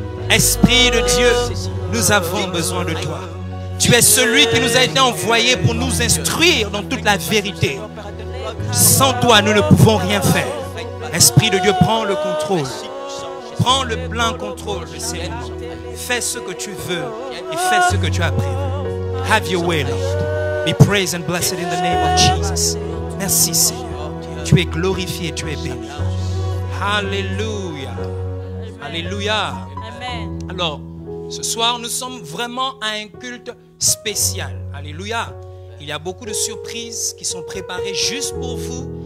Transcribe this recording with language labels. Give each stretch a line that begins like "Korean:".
French: Esprit de Dieu, nous avons besoin de toi. Tu es celui qui nous a été envoyé pour nous instruire dans toute la vérité. Sans toi, nous ne pouvons rien faire. Esprit de Dieu, prends le contrôle. Prends le plein contrôle de ces moments. Fais ce que tu veux et fais ce que tu as prévu.
English: Have your way, Lord. Be praised and blessed in the name of Jesus.
French: Merci, Seigneur. Tu es glorifié, tu es béni. Alléluia. Alléluia. Amen. Alors, ce soir, nous sommes vraiment à un culte spécial. Alléluia. Il y a beaucoup de surprises qui sont préparées juste pour vous.